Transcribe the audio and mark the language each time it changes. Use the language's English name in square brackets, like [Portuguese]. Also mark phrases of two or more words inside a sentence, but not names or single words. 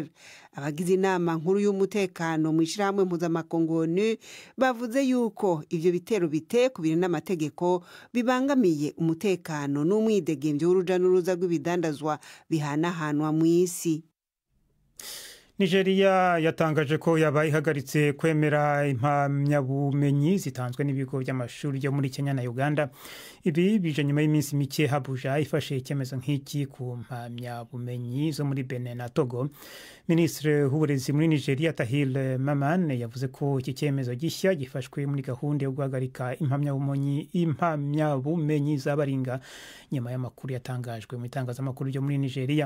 [Rundi] Abagize inama nkuru y'umutekano mu ishirahamwe mpuzamakungu ONU bavuze yuko ivyo bitero bitekubiri n'amategeko bibangamiye umutekano n'umwidegemvyo w'uruja n'uruza rw'ibidandazwa bihanahanwa mu isi. [Kinyarwanda] Nigeria yatangaje ko yabaye ihagaritse kwemera impamyabumenyi zitanzwe n'ibigo by'amashuri yo muri Kenya na Uganda. Ibi bije nyuma y'iminsi mike Abuja ifashe icyemezo nk'iki ku mpamyabumenyi zo muri Benin na Togo. Ministre w'uburezi muri Nigeria Tahir Mamman yavuze ko iki cyemezo gishya gifashwe muri gahunda yo guhagarika impamyabumenyi z'abaringa nyuma y'amakuru yatangajwe mu itangazamakuru ryo muri Nigeria.